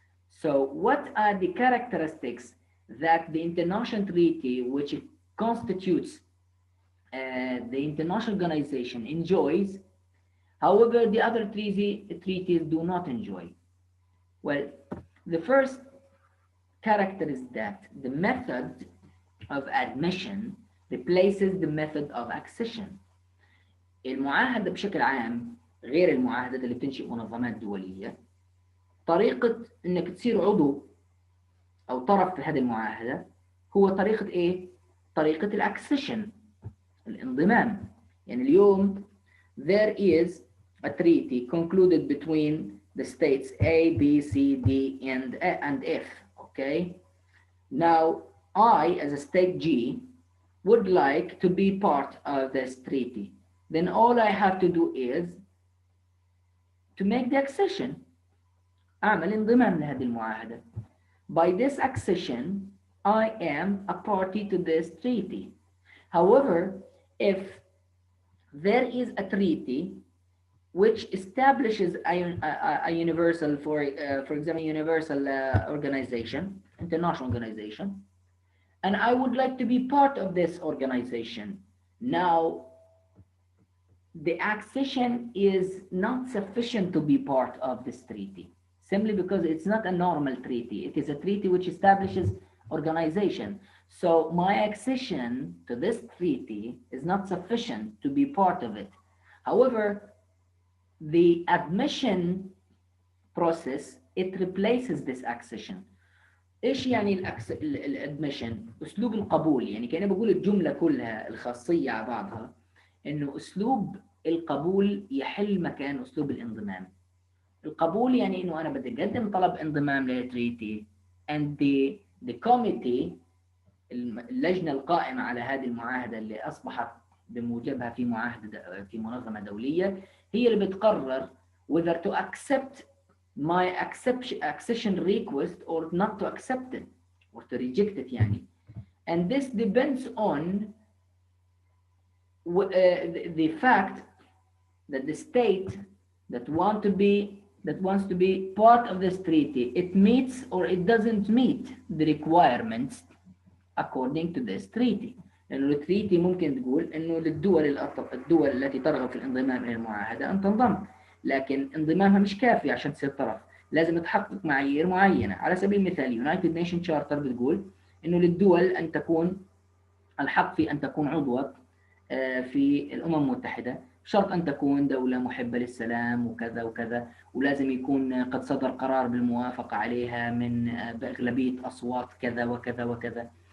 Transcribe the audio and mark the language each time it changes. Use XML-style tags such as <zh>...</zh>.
<en>So what are the characteristics that the international treaty which constitutes the international organization enjoys, however the other treaties do not enjoy? Well, the first character is that the method of admission replaces the method of accession.</en> <ar>المعاهدة بشكل عام غير المعاهدات اللي بتنشئ منظمات دولية، طريقة انك تصير عضو او طرف في هذه المعاهدة هو طريقة ايه؟ طريقة الاكسيشن، الانضمام. يعني اليوم</ar> <en>there is a treaty concluded between the states A, B, C, D, and F. Okay. Now I, as a state G, would like to be part of this treaty. Then all I have to do is to make the accession.</en> <ar>أعمل انضمام لهذه المعاهدة.</ar> <en>By this accession, I am a party to this treaty. However, if there is a treaty which establishes a universal, for example, universal organization, international organization, and I would like to be part of this organization, now the accession is not sufficient to be part of this treaty, simply because it's not a normal treaty. It is a treaty which establishes organization. So my accession to this treaty is not sufficient to be part of it. However, the admission process, it replaces this accession.</en> <ar>ايش يعني الادميشن؟ اسلوب القبول. يعني كأني بقول الجمله كلها الخاصيه على بعضها، انه اسلوب القبول يحل مكان اسلوب الانضمام. القبول يعني انه انا بدي اقدم طلب انضمام للتريتي</ar> <en>and the committee،</en> <ar>اللجنه القائمه على هذه المعاهده اللي اصبحت بموجبها في معاهده في منظمه دوليه، هي اللي بتقرر</ar> <en>whether to accept my accession request or not to accept it or to reject it</en> <ar>يعني.</ar> <en>And this depends on the fact that the state that wants to be part of this treaty, it meets or it doesn't meet the requirements according to this treaty.</en> <ar>لأنه التريتي ممكن تقول إنه الدول التي ترغب في الانضمام إلى المعاهدة أن تنضم، لكن انضمامها مش كافي عشان تصير طرف، لازم تحقق معايير معينة. على سبيل المثال United Nations Charter بتقول إنه للدول أن تكون الحق في أن تكون عضوة في الأمم المتحدة، شرط أن تكون دولة محبة للسلام وكذا وكذا، ولازم يكون قد صدر قرار بالموافقة عليها من بأغلبية أصوات كذا وكذا وكذا.</ar>